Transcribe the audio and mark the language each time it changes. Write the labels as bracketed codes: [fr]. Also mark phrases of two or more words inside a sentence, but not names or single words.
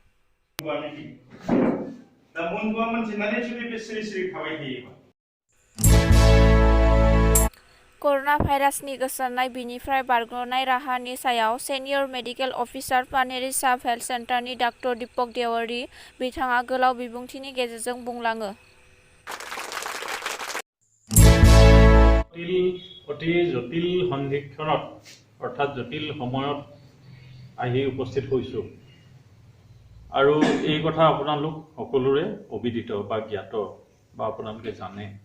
[brx] कर'ना भाइरासनि गोसारनाय बिनिफ्राय बारग'नाय राहानि सायाव [en] senior medical officer [brx] पानेरि साब हेल्थ सेन्टारनि डाक्टर दीपक देवारी बिथाङा गोलाव बिबुंथिनि गेजेरजों बुंलाङो। [as] অতি জটিল সন্ধিক্ষণত অৰ্থাৎ জটিল সময়ত আহি উপস্থিত হৈছোঁ আৰু এই কথা আপোনালোক সকলোৰে অবিদিত বা জ্ঞাত বা আপোনালোকে জানে